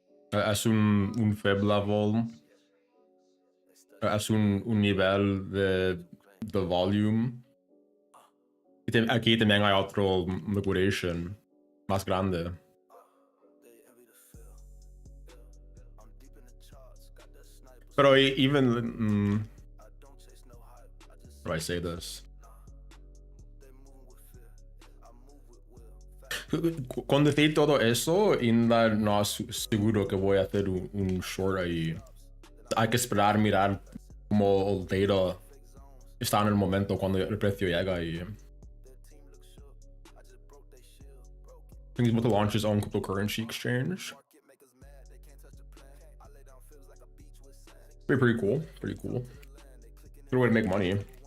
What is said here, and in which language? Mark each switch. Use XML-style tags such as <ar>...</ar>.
<es>Es un fib level. Es un nivel de volume. Aquí también hay otro liquidation más grande.</es> <en>Pero even how do I say this?</en> <es>Con decir todo eso, Inda no es seguro que voy a hacer un short ahí. Hay que esperar, mirar cómo el data está en el momento cuando el precio llega ahí.</es> <en>I think he's about to launch his own cryptocurrency exchange. Pretty cool. Pretty cool. Good way to make money.</en>